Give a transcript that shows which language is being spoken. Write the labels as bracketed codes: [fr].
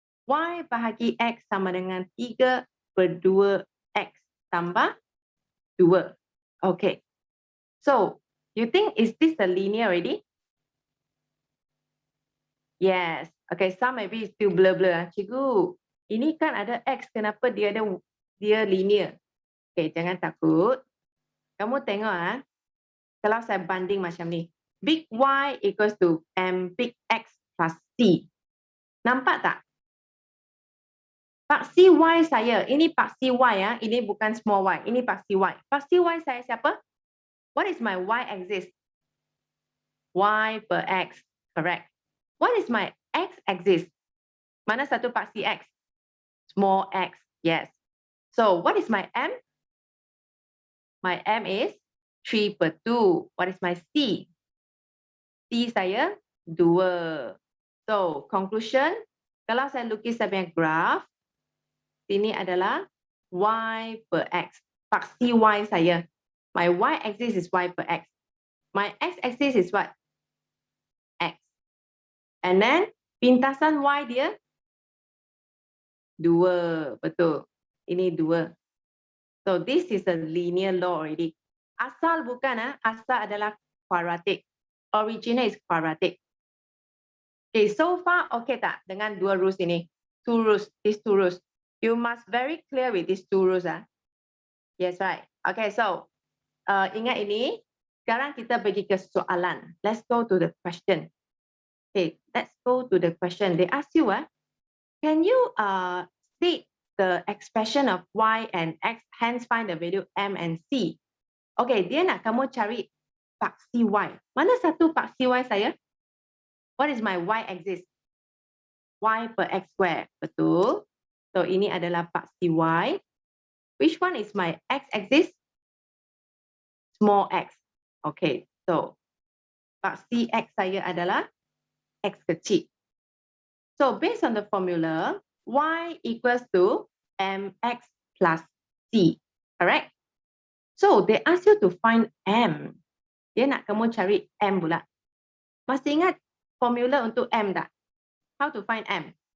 [ms] Y bahagi X sama dengan 3 per 2X tambah 2. Okay. [en] So, you think is this a linear already? Yes. Okay, some maybe still blur-blur. [ms] Cikgu, ini kan ada X, kenapa dia linear? Okay, jangan takut. Kamu tengok kalau saya banding macam ni. [en] Big Y equals to M big X plus C. [ms] Nampak tak? Paksi Y saya, ini paksi Y ini bukan small y, ini paksi Y. Paksi Y saya siapa? [en] What is my Y axis? Y per X, correct. What is my X axis? [ms] Mana satu paksi X? [en] Small x, yes. So what is my M? My M is 3 per 2. What is my C? [ms] C saya 2. [en] So conclusion, [ms] kalau saya lukis saya punya graph, ini adalah Y per X. Paksi Y saya. [en] My Y axis is Y per X. My X axis is what? X. And then, [ms] pintasan Y dia 2. Betul. Ini 2. [en] So, this is a linear law already. [ms] Asal bukan, asal adalah quadratic. [en] Original is quadratic. Okay, so far okay [ms] tak dengan 2 rules ini? [en] 2 rules, these 2 rules. You must very clear with these 2 rules. Yes, right. [ms] Okay, so ingat ini. Sekarang kita pergi ke soalan. [en] Let's go to the question. Okay, let's go to the question. They ask you, can you state the expression of y and x, hence find the value m and c? [ms] Okay, dia nak kamu cari paksi y. Mana satu paksi y saya? [en] What is my y axis? Y per x square. Betul. So, [ms] ini adalah paksi Y. [en] Which one is my X axis? Small x. [ms] Okay, so paksi X saya adalah X kecil. [en] So, based on the formula, Y equals to MX plus C. Correct? So, they ask you to find M. [ms] Dia nak kamu cari M pula. Masih ingat formula untuk M tak? [en] How to find M?